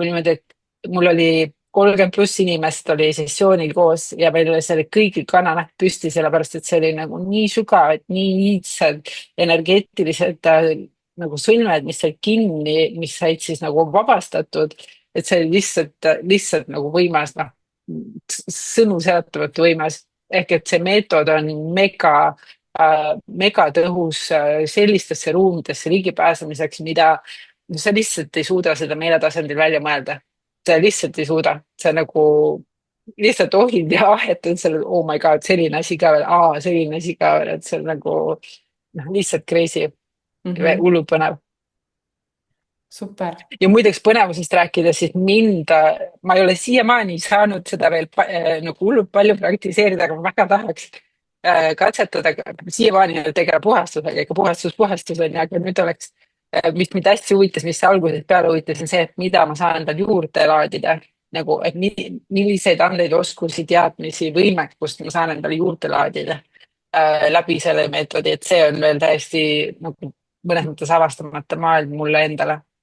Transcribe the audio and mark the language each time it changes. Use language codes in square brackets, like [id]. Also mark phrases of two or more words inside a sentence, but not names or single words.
[et] niimoodi, et mul oli 30+ inimest oli sessioonil koos ja meil oli seal kõigil kananäpp püsti, sellepärast et see oli nagu nii sügav, et nii iidsed energeetilised nagu sõlmed, mis said kinni, mis said siis nagu vabastatud, et see oli lihtsalt nagu võimas, noh, sõnu seletamatu võimas. Ehk et see meetod on mega tõhus sellistesse ruumidesse ligipääsemiseks, mida sa lihtsalt ei suuda seda meeletasandil välja mõelda. Sa lihtsalt ei suuda, sa nagu lihtsalt ohid ja ahetad selle, [en] oh my god, [et] selline asi ka veel, selline asi ka veel, et see on nagu noh, lihtsalt crazy, hullult põnev. Super. Ja muideks põnevusest rääkides, siis ma ei ole siiamaani saanud seda veel nagu hullult palju praktiseerida, aga ma väga tahaks katsetada, siiamaani tegema puhastusega, ikka puhastus on, aga nüüd oleks, mis mind hästi huvitas, mis algusest peale huvitas, on see, et mida ma saan endale juurde laadida, nagu, et milliseid andeid, oskusi, teadmisi, võimekust ma saan endale juurde laadida läbi selle meetodi, et see on veel täiesti nagu mõnes mõttes avastamata maailm mulle endale.